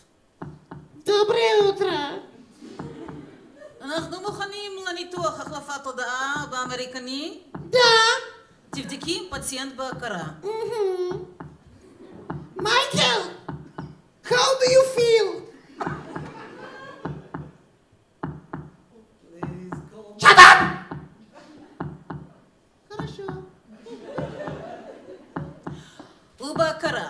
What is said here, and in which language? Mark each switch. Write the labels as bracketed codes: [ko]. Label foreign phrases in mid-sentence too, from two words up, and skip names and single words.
[ru] Доброе утро. [he] אנחנו מוכנים לניתוח החלפת תודעה באמריקני? [ru] Да. [he] תבדקי עם פציינט בהכרה. [en] Michael, how do you feel? Shut up! [ru] хорошо. [he] ובהכרה.